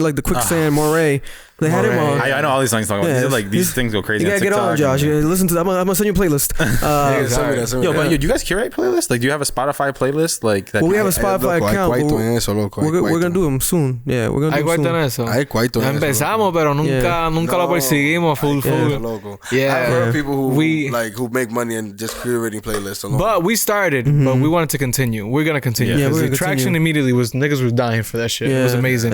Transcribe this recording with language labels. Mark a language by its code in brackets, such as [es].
[en] Like the quicksand Moray. They had him on. I know all these songs talking about. Like these things go crazy. You gotta get on, Josh. Listen to that. I'm gonna send you a playlist. But do you guys curate playlists? Like, do you have a Spotify playlist? Like that. Well, we have a Spotify account. We're gonna do them soon. Yeah, we're gonna do them soon. [es] Eso. Empezamos, pero nunca lo perseguimos full. [en] Yeah, I've heard people who make money and just curating playlists alone. But we started, but we wanted to continue. We're gonna continue. Yeah, the traction immediately was niggas was dying for that shit. It was amazing.